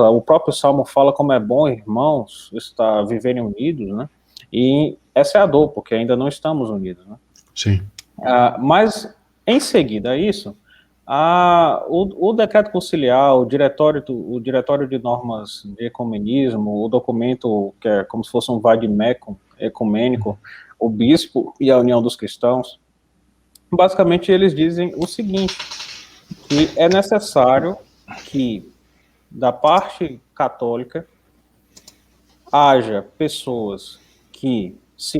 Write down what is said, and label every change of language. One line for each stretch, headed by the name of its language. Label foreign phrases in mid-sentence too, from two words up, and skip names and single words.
Portuguese: O próprio Salmo fala como é bom, irmãos, viverem unidos, né? E essa é a dor, porque ainda não estamos unidos, né? Sim. Mas, em seguida a isso, o decreto conciliar, o diretório de normas de ecumenismo, o documento que é como se fosse um vade-mecum ecumênico, o bispo e a União dos Cristãos, basicamente eles dizem o seguinte, que é necessário que, da parte católica, haja pessoas que se